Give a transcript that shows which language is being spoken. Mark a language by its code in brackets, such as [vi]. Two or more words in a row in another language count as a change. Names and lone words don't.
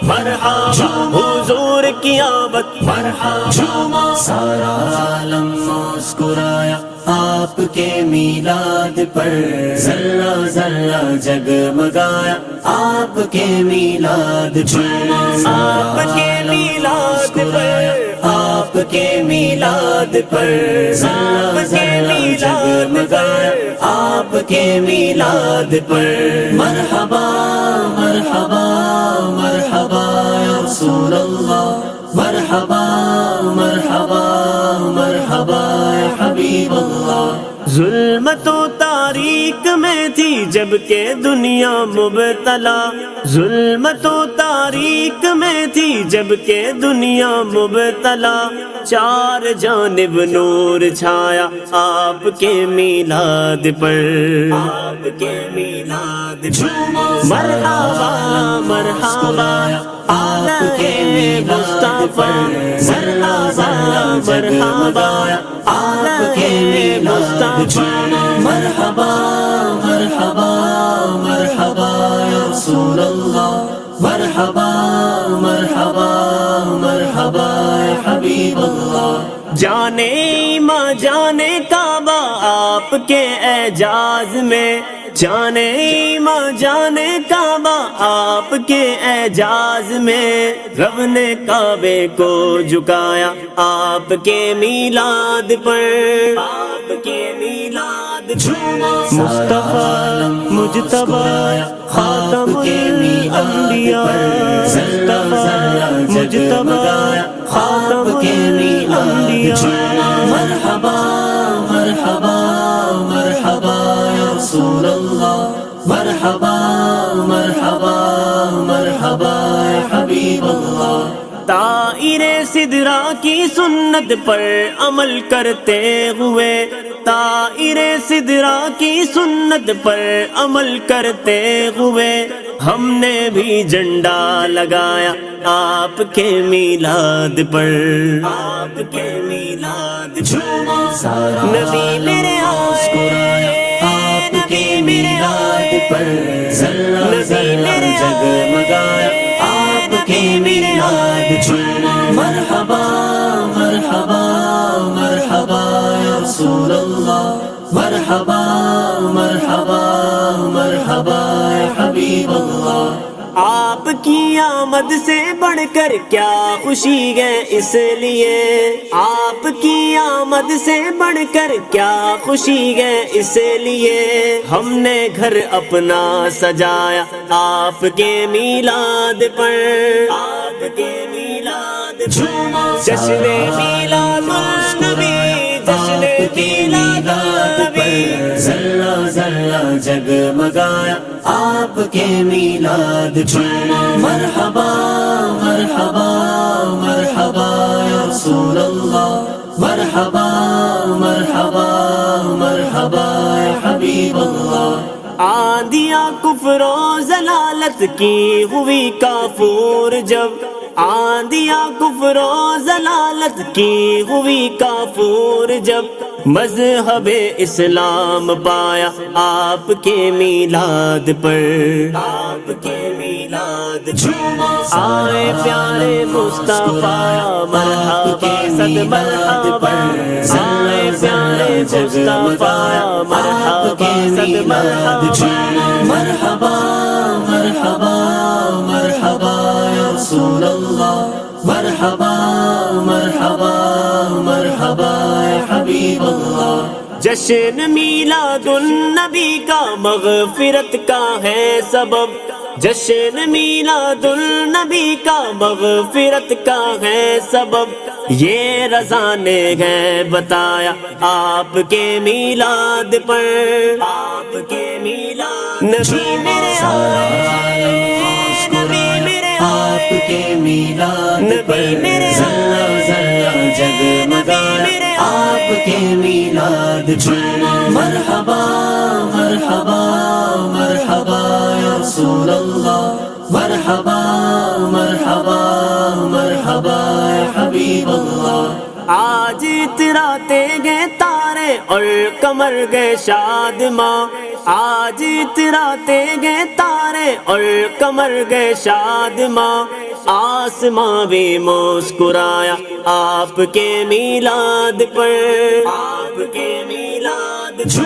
[ur] مرحبا، حضور کی آمد مرحبا، سارا عالم مسکرایا آپ کے میلاد پر، ذرہ ذرہ جگمگایا آپ کے میلاد پر، آپ کے میلاد پر، آپ کے میلاد پر، ذرہ ذرہ جگمگایا آپ کے میلاد پر، [ar] مرحبا مرحبا مرحبا یا رسول اللہ، مرحبا مرحبا مرحبا یا حبیب اللہ، [ur] ظلمت و تاریک میں تھی جب کہ دنیا مبتلا، ظلمت و تاریک میں تھی جب کہ دنیا مبتلا، چار جانب نور چھایا آپ کے میلاد پر، آپ کے میلاد پر، [ar] مرحبا مرحبا [ur] آپ کے میلاد پر، [ar] مرحبا مرحبا [ur] آپ کے میلاد پر، [ar] مرحبا مرحبا مرحبا یا رسول اللہ، مرحبا مرحبا مرحبا یا حبیب اللہ، [ur] جانے ماں جانے کعبہ آپ کے اعجاز میں، جانے ماں جانے کعبہ آپ کے اعجاز میں، رب نے کعبے کو جھکایا آپ کے میلاد پر، آپ کے میلاد پر، مصطفیٰ مجتبی خاتم الانبیاء، مصطفیٰ مجتبی خاتم الانبیاء، [ar] مرحبا مرحبا مرحبا یا رسول اللہ، مرحبا مرحبا مرحبا یا حبیب اللہ، [ur] طائر سدرا کی سنت پر عمل کرتے ہوئے، طائر سدرا کی سنت پر عمل کرتے ہوئے، ہم نے بھی جھنڈا لگایا آپ کے میلاد پر، آپ کے میلاد پر، نبی میرے آئے آپ کے میلاد پر، نبی میرے جگمگایا آپ کے میلاد پر، [ar] مرحبا مرحبا مرحبا یا رسول اللہ، مرحبا مرحبا مرحبا یا حبیب اللہ، [ur] آپ کی آمد سے بڑھ کر کیا خوشی ہے، اس لیے آپ کی آمد سے بڑھ کر کیا خوشی ہے، اس لیے ہم نے گھر اپنا سجایا آپ کے میلاد پر، آپ کے میلاد جشن میلاد النبی، جشن میلاد النبی، ذرہ ذرہ جگمگایا آپ کے میلاد پر، [ar] مرحبا مرحبا مرحبا یا رسول اللہ، مرحبا مرحبا مرحبا یا حبیب اللہ۔ [ur] آندیاں کفر و ضلالت کی ہوئی کافور جب، آندیاں کفر و ضلالت کی ہوئی کافور جب، مذہب اسلام پایا آپ کے میلاد پر، آپ کے میلاد آئے پیارے مصطفیٰ مرحبا صد مرحبا، آئے پیارے مصطفیٰ مرحبا صد مرحبا، [ar] مرحبا مرحبا مرحبا یا رسول اللہ، مرحبا مرحبا مرحبا یا حبیب اللہ۔ [ur] جشن میلاد النبی کا مغفرت کا ہے سبب، جشن میلاد النبی کا مغفرت کا ہے سبب، یہ رضا نے ہے بتایا آپ کے میلاد پر، آپ کے میلاد نبی میرے آئے، نبی میرے آپ کے میلاد نبی میرے ذرہ ذرہ جگمگایا آپ کے میلاد پر، [ar] مرحبا مرحبا مرحبا یا رسول اللہ، مرحبا مرحبا مرحبا یا حبیب اللہ۔ [ur] آج اتراتے گئے تارے اور قمر گئے شادماں، آج اتراتے گئے تارے اور قمر گئے شادماں، آسماں بھی مسکرایا آپ کے میلاد پر، آپ کے میلاد